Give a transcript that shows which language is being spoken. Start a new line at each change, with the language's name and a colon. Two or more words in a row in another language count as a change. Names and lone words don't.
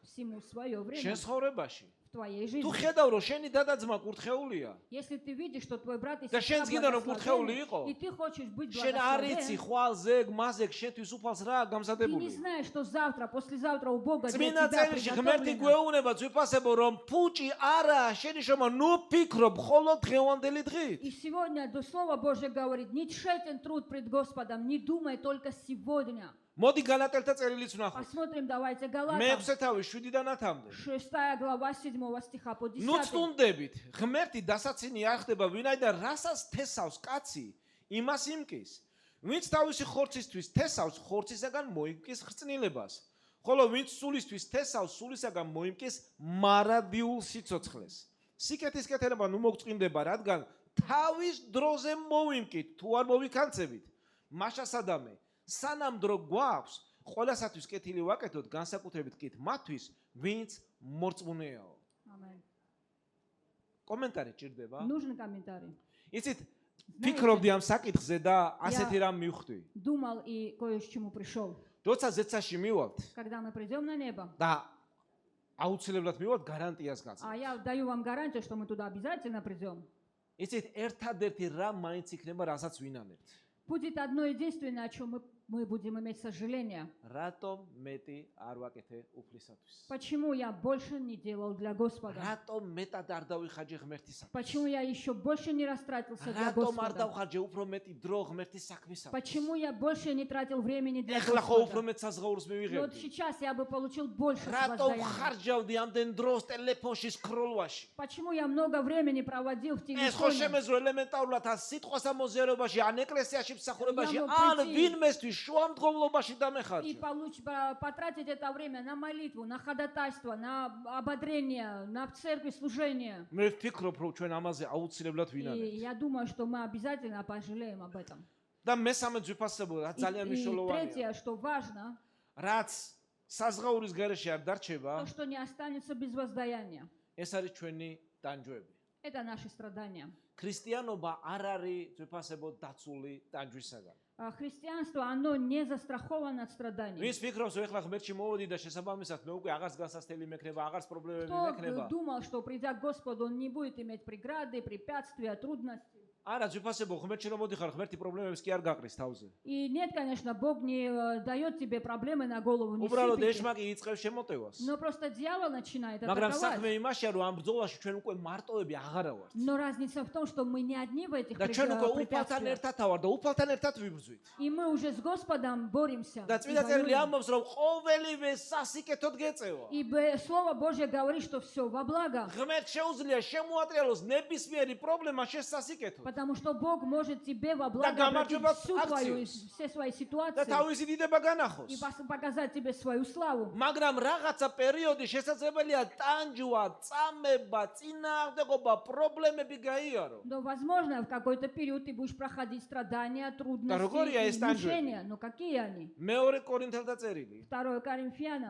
Russian: всему свое время
Georgian: შენ ცხოვრებაში.
Russian: в твоей
Georgian: თუ
Russian: жизни.
Georgian: ხედავ რომ შენი დადაძმა კურთხეულია
Russian: Если ты видишь, что твой брат и
Georgian: და
Russian: сестра
Georgian: შენც გინდა რომ კურთხეული
Russian: благословенны,
Georgian: იყო,
Russian: и ты хочешь быть
Georgian: შენ არ
Russian: благословен,
Georgian: იცი ხვალ ზეგ მაზეგ შენთვის უფალს რა
Russian: ты не
Georgian: გამზადებული.
Russian: знаешь, что завтра, послезавтра у Бога для
Georgian: წმინდა
Russian: тебя
Georgian: წერილში ღმერთი
Russian: приготовлено.
Georgian: გვეუბნება ძვირფასებო რომ ფუჭი არა შენი შრომა, ნუ ფიქრობ მხოლოდ დღევანდელი დღით.
Russian: И сегодня до Слова Божьего говорит, не тщетен труд пред Господом, не думай только сегодня.
Georgian: მოდი გალატელთა წერილიც ვნახოთ.
Russian: Посмотрим, давайте Галатам,
Georgian: მე-6 თავი 7-დან 10-მდე.
Russian: 6 глава 7 стиха по 10.
Georgian: ნუ წუნდებით, ღმერთი დასაცინი არ ხდება, ვინაიდან რასაც თესავს კაცი, იმას იმკის. ვინც თავისი ხორცისთვის თესავს, ხორცისაგან მოიმკის ხრწნილებას. ხოლო ვინც სულისთვის თესავს, სულისაგან მოიმკის მარადიულ სიცოცხლეს. სიკეთის კეთილება ნუ მოგწყინდება, რადგან თავის დროზე მოვიმკით, თუ არ მოვიქანცებით. მაშას ადამე, სანამ დრო გვაქვს, ყველასათვის კეთილი ვაკეთოთ, განსაკუთრებით კი მათთვის, ვინც მორწმუნეაო.
Russian: Аминь.
Georgian: კომენტარი ჭირდება?
Russian: Нужен комментарий.
Georgian: იცით, ფიქრობდი ამ საკითხზე და ასეთი რამ მივხვდი.
Russian: Думал и кое к чему пришел.
Georgian: როცა ზეცაში მივალთ
Russian: Когда мы придем на небо,
Georgian: და აუცილებლად მივალთ გარანტიას გაცემ.
Russian: а я даю вам гарантию, что мы туда обязательно придем,
Georgian: იცით, ერთადერთი რამ მაინც იქნება, რასაც ვინანებთ.
Russian: будет одно единственное, о чем мы мы будем иметь сожаление.
Georgian: რატომ მეტი არ ვაკეთე უფლისათვის?
Russian: Почему я больше не делал для Господа?
Georgian: რატომ მეტად არ დავიხარჯე ღმერთისათვის?
Russian: Почему я еще больше не растратился для
Georgian: რატომ არ
Russian: Господа?
Georgian: დავხარჯე უფრო მეტი დრო ღმერთის საქმისათვის?
Russian: Почему я больше не тратил времени для
Georgian: ეხლა ხო უფრო
Russian: Господа?
Georgian: მეტ საზღაურს
Russian: Вот
Georgian: მივიღებდი.
Russian: сейчас я бы получил больше
Georgian: რატომ
Russian: воздаяния.
Georgian: ხარჯავდი ამდენ დროს ტელეფონში სკროლვაში?
Russian: Почему я много времени проводил в
Georgian: ეს ხო
Russian: телефоне?
Georgian: შემეძლო ელემენტარულად ან სიტყვას ამოზიარებაში, ან ეკლესიაში მსახურებაში,
Russian: Я
Georgian: ან
Russian: могу
Georgian: ვინმესთვის შუამდგომლობაში
Russian: И
Georgian: დამეხარჯე.
Russian: потратить это время на молитву, на ходатайство, на ободрение, на в церкви служение.
Georgian: მე ვფიქრობ, რომ ჩვენ ამაზე აუცილებლად
Russian: И
Georgian: ვინანებთ.
Russian: я думаю, что мы обязательно пожалеем об этом.
Georgian: და მესამე ძვირფასებო, რაც ძალიან
Russian: И
Georgian: მნიშვნელოვანია.
Russian: третье, что важно,
Georgian: რაც საზღაურის გარეშე არ დარჩება,
Russian: то, что не останется без воздаяния.
Georgian: ეს არის ჩვენი ტანჯვები.
Russian: Это наши страдания.
Georgian: ქრისტიანობა არ არის ძვირფასებო დაცული ტანჯვისაგან.
Russian: А христианство, оно не застраховано от страданий.
Georgian: ვინც ფიქრობს, რომ ეხლა ღმერთში მოვოდი და შესაბამისად მე უკვე აღარც გასასწრელი მექნება, აღარც პრობლემები
Russian: Кто
Georgian: მექნება.
Russian: думал, что придя к Господу, он не будет иметь преграды, препятствия, трудностей.
Georgian: არა, ძვირფასებო, ღმერთში რომ მოდიხარ, ღმერთი პრობლემებს კი არ გაყრის თავზე.
Russian: И нет, конечно, Бог не дает тебе проблемы на голову, не
Georgian: უბრალოდ
Russian: сыпет их.
Georgian: ეშმაკი იწყებს შემოტევას.
Russian: Но просто дьявол начинает
Georgian: მაგრამ
Russian: атаковать.
Georgian: საქმე იმაშია, რომ ამ ბრძოლაში ჩვენ უკვე მარტოები აღარა ვართ.
Russian: Но разница в том, что мы не одни в этих
Georgian: და ჩვენ უკვე უფალთან
Russian: препятствиях.
Georgian: ერთად ვარ და უფალთან ერთად ვიბრძვით.
Russian: И мы уже с Господом боремся.
Georgian: და
Russian: и
Georgian: წმინდა წერილი
Russian: воюем.
Georgian: ამბობს, რომ ყოველივე სასიკეთოდ გეწევა.
Russian: И Слово Божье говорит, что все во благо.
Georgian: ღმერთ შეუძლია შემოატრიალოს ნებისმიერი პრობლემა შესასიკეთო.
Russian: Потому что Бог может тебе во благо
Georgian: გამარჯვება
Russian: обратить всю твою,
Georgian: აქციებს.
Russian: все свои
Georgian: და
Russian: ситуации
Georgian: თავისი დიდება
Russian: и
Georgian: განახოს.
Russian: показать тебе свою славу.
Georgian: მაგრამ რაღაცა პერიოდი შესაძლებელია ტანჯვა, წამება, წინააღმდეგობა, პრობლემები გაიარო.
Russian: Но, возможно, в какой-то период ты будешь проходить страдания,
Georgian: როგორია ეს
Russian: трудности и
Georgian: ტანჯვები?
Russian: мучения. Но какие они?
Georgian: მეორე კორინთელთა წერილი,
Russian: 2 Коринфянам,